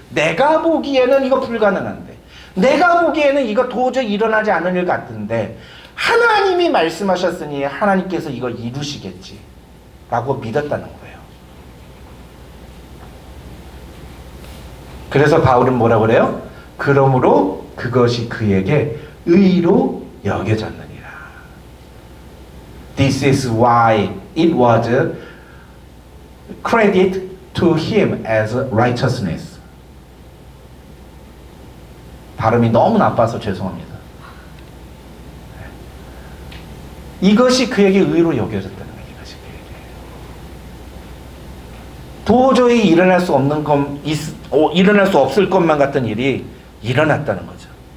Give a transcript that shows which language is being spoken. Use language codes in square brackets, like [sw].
[ko] 내가 보기에는 이거 불가능한데, 내가 보기에는 이거 도저히 일어나지 않을 일 같은데 하나님이 말씀하셨으니 하나님께서 이걸 이루시겠지 라고 믿었다는 거예요. 그래서 바울은 뭐라고 그래요? 그러므로 그것이 그에게 의로 여겨졌느니라. [en] This is why it was credited to him as righteousness. [ko] 발음이 너무 나빠서 죄송합니다. 이것이 그에게 의로 여겨졌다는 거예요. 이것이 그에게. 도저히 일어날 수 없을 것만 같은 일이 일어났다는 거죠.